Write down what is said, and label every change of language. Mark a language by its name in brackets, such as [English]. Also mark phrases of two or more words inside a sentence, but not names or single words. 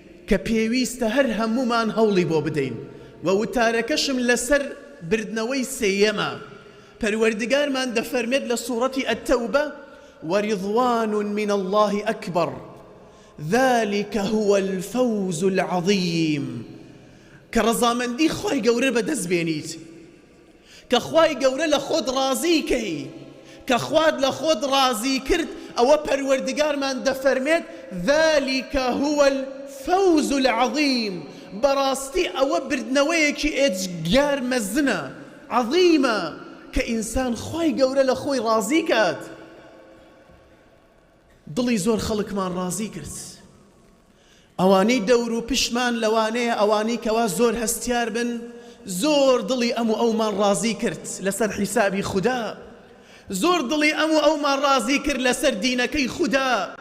[Central Kurdish] کە پێویستە هەر هەمومان هەوڵی بۆ بدەین و وتارەکەشم لەسەر بردنەوەی سێیەمە. پەروەردگارمان دەفەرمێت لە سوورەتی ئەتەوبە: [Arabic] ورضوان من الله أكبر ذلك هو الفوز العظيم. [Central Kurdish] كرزامندي خواي گەورە بەدەست بێنیت، کە خوای گەورە لە خۆت ڕازیکەی، کە خوات لە خۆت ڕازی کرد، ئەوە پەروەردگارمان دەفەرمێت [Arabic] ذلك هو الفوز العظيم. [Central Kurdish] بەڕاستی ئەوە بردنەوەیەکی ئێجگار مەزنە، عەظیمە، کە ئینسان خوای گەورە لە خۆی ڕازی کات. دڵی زۆر خەڵکمان ڕازی کرد. ئەوانەی دەور و پشمان لەوانەیە ئەوانەی کەوا زۆر هەستیار بن، زۆر دڵی ئەم و ئەومان ڕازی کرد لەسەر حیسابی خوددا، زۆر دڵی ئەم و ئەومان ڕازی کرد لەسەر دینەکەی خوددا.